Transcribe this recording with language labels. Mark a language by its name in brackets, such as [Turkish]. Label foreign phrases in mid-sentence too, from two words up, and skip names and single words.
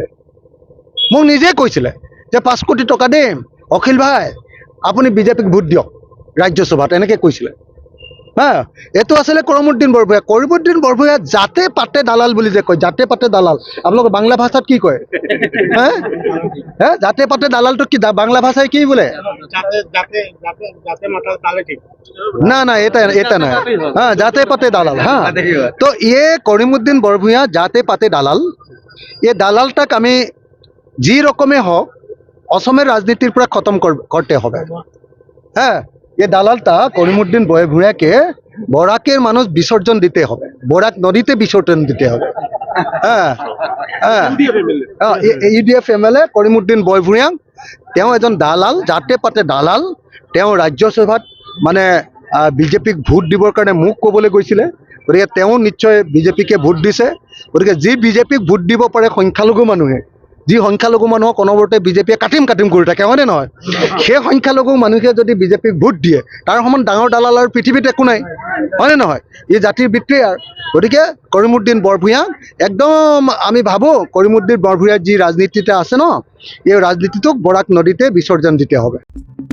[Assamese] মোক নিজে কৈছিলে যে 5 কোটি টকা দিম, অখিল ভাই আপুনি বিজেপিক ভোট দিয়ক ৰাজ্যসভাত, এনেকৈ কৈছিলে। হা, এইটো আছিলে কৰিমুদ্দিন বৰভূঞা। কৰিমুদ্দিন বৰভূঞা জাতে পাতে দালাল বুলি যে কয়, জাতে পাতে দালাল আপোনালোকে বাংলা ভাষাত কি কয়? [Bangla] হা, জাতে পাতে দালালটো কি বাংলা ভাষায় কি বলে? না না, এটা না, হ্যাঁ, জাতে পাতে দালাল। হ্যাঁ, তো ये করিমুদ্দিন বরভূঞা জাতে পাতে দালাল। ये দালালটাক আমি যি রকমে হোক অসমের রাজনীতির পৰা খতম করতে হবে। হ্যাঁ, ये দালালটা করিমুদ্দিন বরভূঞাকে বরাকের মানুষ বিসর্জন দিতে হবে, বরাক নদীতে বিসর্জন দিতে হবে। হ্যাঁ হ্যাঁ, [Assamese] AIUDF MLA কৰিমুদ্দিন বৰভূঞা, তেওঁ এজন দালাল, জাতে পাতে দালাল। তেওঁ ৰাজ্যসভাত মানে বিজেপিক ভোট দিবৰ কাৰণে মোক ক'বলৈ গৈছিলে। গতিকে তেওঁ নিশ্চয় বিজেপিকে ভোট দিছে। গতিকে যি বিজেপিক ভোট দিব পাৰে সংখ্যালঘু মানুহে, যি সংখ্যালঘু মানুহক অনবৰতে বিজেপিয়ে কাটিম কৰি থাকে, হয়নে নহয়? সেই সংখ্যালঘু মানুহে যদি বিজেপিক ভোট দিয়ে, তাৰ সমান ডাঙৰ দালাল আৰু পৃথিৱীত একো নাই, হয়নে নহয়? ই জাতিৰ বিত্ৰেয়াৰ। গতিকে কৰিমুদ্দিন বৰভূঞা একদম আমি ভাবোঁ কৰিমুদ্দিন বৰভূঞাৰ যি ৰাজনীতিটা আছে ন, এই ৰাজনীতিটোক [Bangla] বৰাক নদীতে বিসৰ্জন দিতে হবে।